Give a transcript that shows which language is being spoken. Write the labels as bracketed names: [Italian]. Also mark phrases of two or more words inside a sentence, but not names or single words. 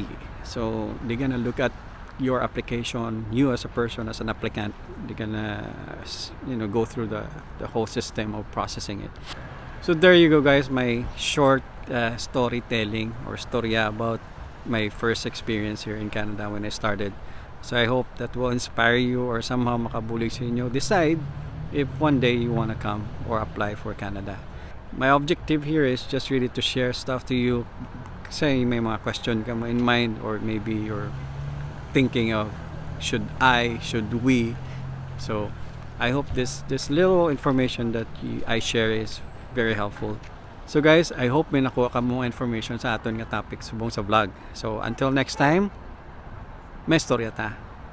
[English] So they're gonna look at your application, you as a person, as an applicant, they're gonna go through the whole system of processing it. So there you go guys, my short storytelling or storya about my first experience here in Canada when I started. So I hope that will inspire you or somehow [Hiligaynon] makabulig sa inyo [English] decide if one day you want to come or apply for Canada. My objective here is just really to share stuff to you. Say [Hiligaynon] may mga [English] question ka in mind or maybe you're thinking of should we. So I hope this little information that I share is very helpful. So guys, I hope [Hiligaynon] may nakuha ka mo information sa aton nga topic subong sa vlog. [English] So until next time, [Hiligaynon] may storya ta.